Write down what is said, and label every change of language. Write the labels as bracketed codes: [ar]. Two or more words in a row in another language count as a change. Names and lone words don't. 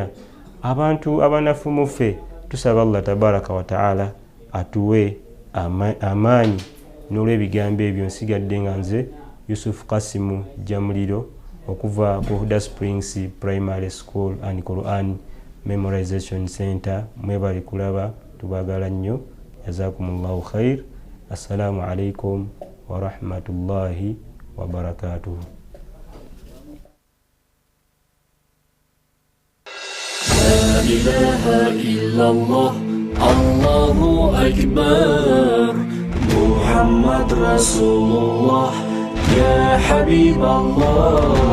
[lg] Abantu abanafu muffe, tusaba [ar] الله تبارك وتعالى [lg] atuwe amaanyi. N'olw'ebigambo ebyo nsigadde nga nze Yusuf Kasimu Jamuliro okuva ku Huda Springs Primary School and Quran Memorization Center. Mwebali kulaba, tubagala nnyo. [ar] جزاكم الله خير. السلام عليكم ورحمة الله وبركاته. لا إله إلا الله، الله أكبر، محمد رسول الله, يا حبيب الله,